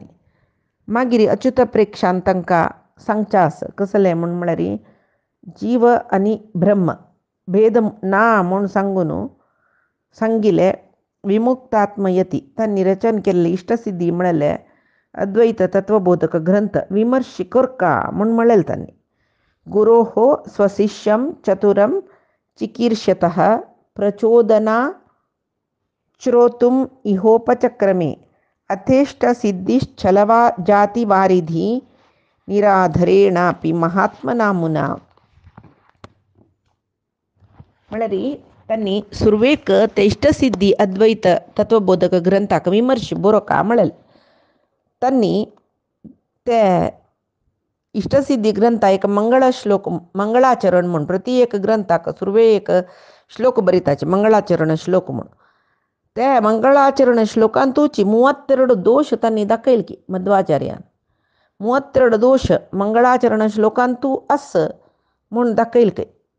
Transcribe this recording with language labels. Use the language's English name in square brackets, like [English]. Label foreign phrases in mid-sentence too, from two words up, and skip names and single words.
[Konkani] मागीर अच्युत प्रेक्षान तांकां सांगचास कसलें म्हळ्यार जीव आनी ब्रह्म भेद ना म्हूण सांगून सांगिले विमुक्तात्मयती त्यांनी रचन केल्ले इष्टसिद्धी म्हळेले अद्वैत तत्वबोधक ग्रंथ विमर्श करका म्हूण म्हळेल त्यांनी. [Sanskrit] गुरोः स्वशिष्यं चतुरं चिकीर्षतः प्रचोदना श्रोतुम इहोपचक्रमे अथेष्टसिद्धिश्चलवा जातिवारिधि निराधरेणापि महात्मना मुना. [Konkani] म्हळ्यार त्यांनी सुरवेक ते इष्टसिद्धी अद्वैत तत्वबोधक ग्रंथाक विमर्श बरोवका म्हळेल. त्यांनी ते इष्टसिद्धी ग्रंथा एक मंगळ श्लोक मंगळाचरण म्हूण प्रति एक ग्रंथाक सुरवे एक श्लोक बरयताचे मंगळाचरण श्लोक म्हूण. ते मंगळाचरण श्लोकांतूची 32 दोष त्यांनी दाखयल की मध्वाचार्यान 32 दोष मंगळाचरण श्लोकांतू आस म्हूण दाखयल की.